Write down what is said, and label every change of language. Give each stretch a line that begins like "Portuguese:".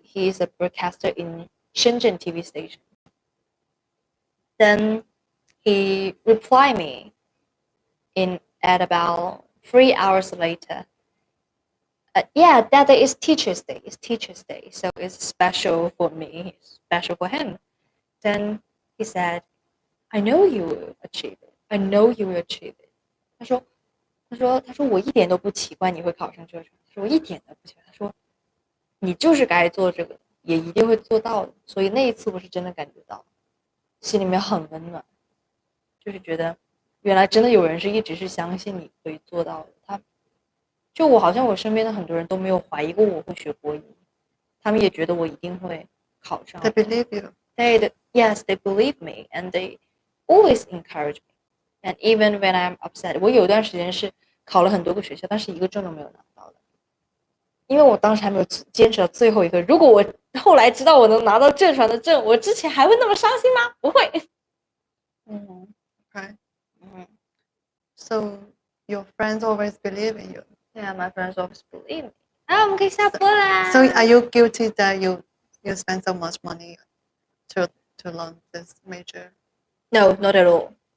English: He is a broadcaster in Shenzhen TV station. Then he replied me at about 3 hours later. Yeah, that day is Teacher's Day. It's Teacher's Day, so it's special for me, special for him. Then he said, "I know you will achieve it. I know you will achieve it."
Chinese: 他说我一点都不奇怪你会考上这个成绩，他说我一点都不奇怪。他说你就是该做这个，也一定会做到的。所以那一次我是真的感觉到，心里面很温暖，就是觉得原来真的有人是一直是相信你可以做到的。就我好像我身边的很多人都没有怀疑过我会学播音，他们也觉得我一定会考上。
English: They believe you. Yes, they believe me, and they always encourage me. And even when I'm upset,
Chinese: 我有段时间是考了很多个学校，但是一个证都没有拿到的，因为我当时还没有坚持到最后一个。如果我后来知道我能拿到正传的证，我之前还会那么伤心吗？不会。
English: Okay. So your friends always believe in you. Yeah, my friends always believe me.
Chinese: 我们可以下播啦。
English: So are you guilty that you spend so much money to learn this major? No, not at all.